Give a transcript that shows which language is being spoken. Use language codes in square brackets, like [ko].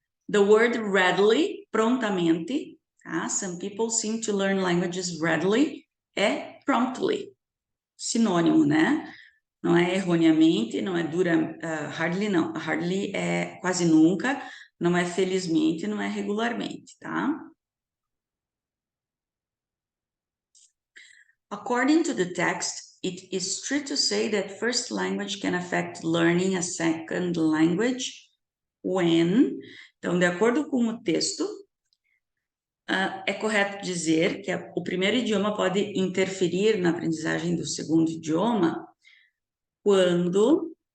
[en] The word readily, [pt] prontamente, tá? [en] Some people seem to learn languages readily, é promptly, [pt] sinônimo, né? Não é erroneamente, não é hardly não, hardly é quase nunca, não é felizmente, não é regularmente, tá? [en] According to the text, it is true to say that first language can affect learning a second language when... [pt] Então, de acordo com o texto, é correto dizer que o primeiro idioma pode interferir na aprendizagem do segundo idioma quando...